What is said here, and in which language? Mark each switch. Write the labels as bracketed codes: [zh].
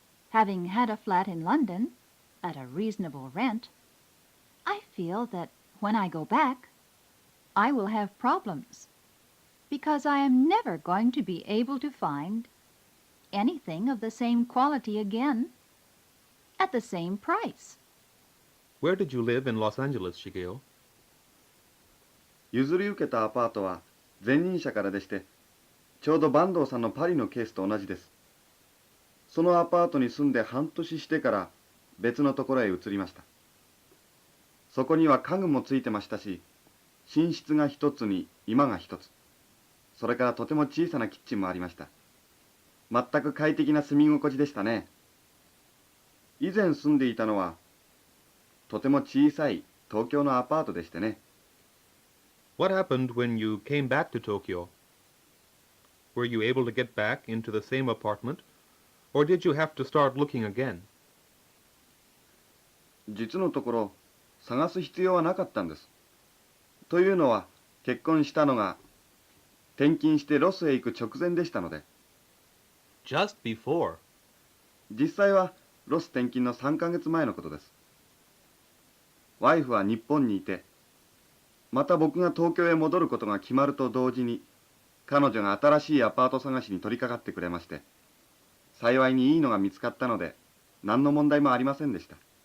[en] Having had a flat in London at a reasonable rent, I feel that when I go back, I will have problems, because I am never going to be able to find anything of the same quality again at the same price. Where did you live in Los Angeles, Shigeo? [ja] 譲り受けたアパートは前任者からでして、ちょうど坂東さんのパリのケースと同じです。そのアパートに住んで半年してから別のところへ移りました。そこには家具もついてましたし、寝室が一つに居間が一つ、それからとても小さなキッチンもありました。全く快適な住み心地でしたね。以前住んでいたのはとても小さい東京のアパートでしてね。 [en] What happened when you came back to Tokyo? Were you able to get back into the same apartment, or did you have to start looking again? [ja] 実のところ探す必要はなかったんです。というのは結婚したのが転勤してロスへ行く直前でしたので。 [en] Just before. [ja] 実際はロス転勤の3ヶ月前のことです。ワイフは日本にいて、また僕が東京へ戻ることが決まると同時に、彼女が新しいアパート探しに取り掛かってくれまして、幸いにいいのが見つかったので、何の問題もありませんでした。